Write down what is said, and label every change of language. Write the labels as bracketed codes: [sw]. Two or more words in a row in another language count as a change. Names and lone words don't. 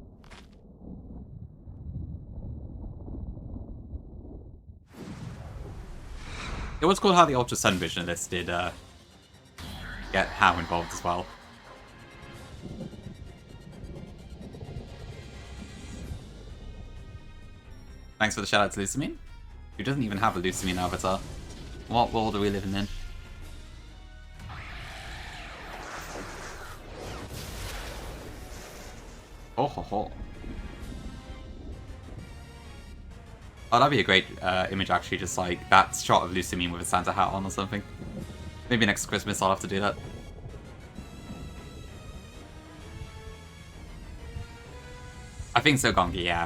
[en] It was cool how the Ultra Sun Vision of this did get How involved as well. Thanks for the shout out to Lucamine, who doesn't even have a Lucamine avatar. What world are we living in? Oh ho ho. Oh, that'd be a great image, actually, just like that shot of Lucamine with a Santa hat on or something. Maybe next Christmas I'll have to do that. I think so, Gongi, yeah.